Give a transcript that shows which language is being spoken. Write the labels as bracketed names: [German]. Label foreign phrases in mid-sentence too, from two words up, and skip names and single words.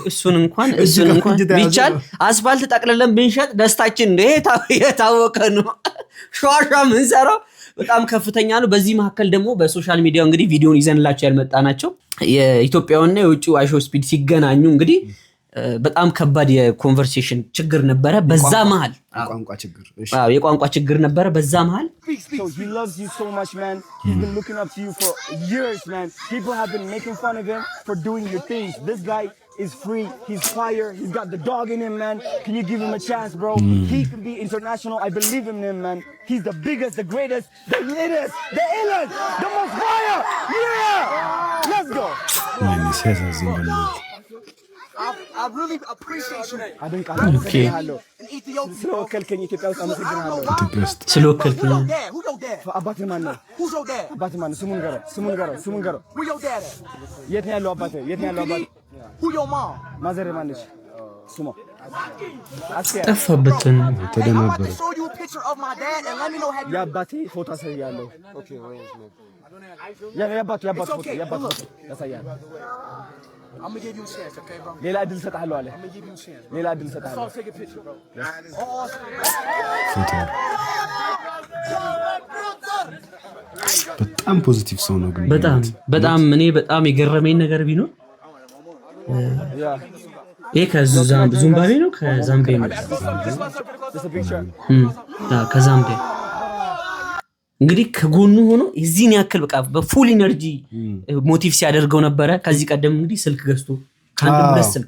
[Amharic] እሱን እንኳን ቢቻል አስፋልት ጠቅልለን ብንሸጥ ደስታችን ነው። የታወቀ ነው። ሸዋሻ ምንሰራው በጣም ከፍተኛ ነው። በዚህ መካከል ደግሞ በሶሻል ሚዲያው እንግዲህ ቪዲዮን ይዘንላቸው ያልመጣናቸው የኢትዮጵያውና የውጭው አይሾ ስፒድ ሲገናኙ እንግዲህ በጣም ከባድ የኮንቨርሴሽን ችግር ነበረ። በዛ መሃል የቋንቋ ችግር ነበረ። በዛ መሃል [English] he loves you so much, man. He's been looking up to you for years, man. People have been making fun of him for doing your things. This guy is free. He's fire. He's got the dog in him, man. Can you give him a chance, bro? He can be international. I believe in him, man. He's the biggest, the greatest, the latest, the illest, the most fire. Yeah! Let's go. I really appreciate you. I think I'm hello. In Ethiopia. [Amharic] ስለወከልከኝ ኢትዮጵያ ውስጥ አመሰግናለሁ። ስለወከልከኝ [English] Who your dad? [Amharic] አባትህ ማን ነው? [English] Who's your dad? [Amharic] አባትህ ማን ነው? ስሙን ገረው። [English] Who your dad? [Amharic] የት ነው ያለው አባትህ? [English] Who your mom? [Amharic] ማዘርህ ማን ነች? ስሟ ጠፋበትን ተደናበረ። የአባቴ ፎቶ አሳያለሁ። ኦኬ ወይ የአባቱ ፎቶ ያሳያል። [English] I'm gonna give you a chance, okay, bro? [Amharic] ሌላ እድል ሰጣለሁ አለ። [English] I'm gonna give you a chance. [Amharic] ሌላ እድል ሰጣለሁ። So [English] take a picture, bro. [Amharic] በጣም ፖዚቲቭ ሰው ነው። ግን በጣም እኔ በጣም የገረመኝ ነገር ቢኖር ይሄ ከዚምባብዌ ነው ከዛምቢያ ነው ከዛምቢያ እንግዲህ ከጎኑ ሆኖ እዚህን ያክል በቃ በፉል ኢነርጂ ሞቲቭ ሲያደርገው ነበረ። ከዚህ ቀደም እንግዲህ ስልክ ገዝቶ ከአንድ ሁለት ስልክ